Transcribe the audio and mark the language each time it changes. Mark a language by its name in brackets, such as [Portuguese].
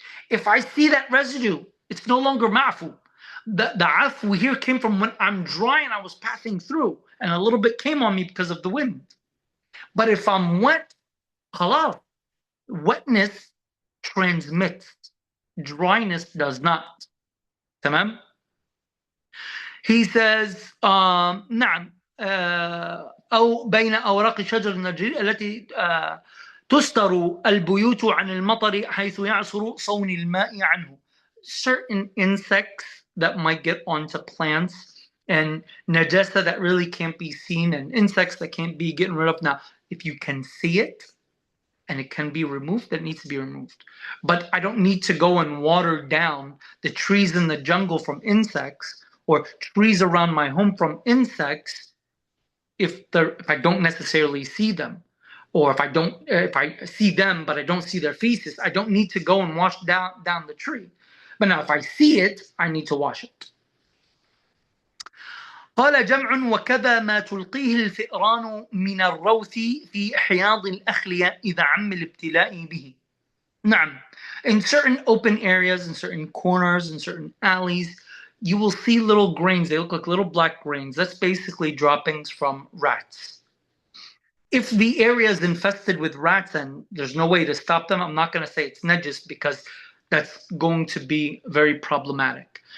[English] If I see that residue, it's no longer ma'fu. The afu here came from when I'm dry and I was passing through, and a little bit came on me because of the wind. But if I'm wet, khalas, wetness transmits, dryness does not. Tamam? He says, [Arabic] نعم, أو بين أوراق شجر النرجيل التي تستر البيوت عن المطر حيث يعصر صون الماء عنه. [English] Certain insects that might get onto plants, and najasa that really can't be seen, and insects that can't be getting rid of. Now, if you can see it and it can be removed, that needs to be removed. But I don't need to go and water down the trees in the jungle from insects, or trees around my home from insects, if I don't necessarily see them, or if I see them but I don't see their feces, I don't need to go and wash down the tree. But now if I see it, I need to wash it. [Arabic] قال جمع وكذا ما تلقيه الفئران من الروث في حياض الأخلية إذا عم الابتلاء به. نعم. [English] In certain open areas, in certain corners, in certain alleys, you will see little grains. They look like little black grains. That's basically droppings from rats. If the area is infested with rats and there's no way to stop them, I'm not going to say it's najis, because that's going to be very problematic.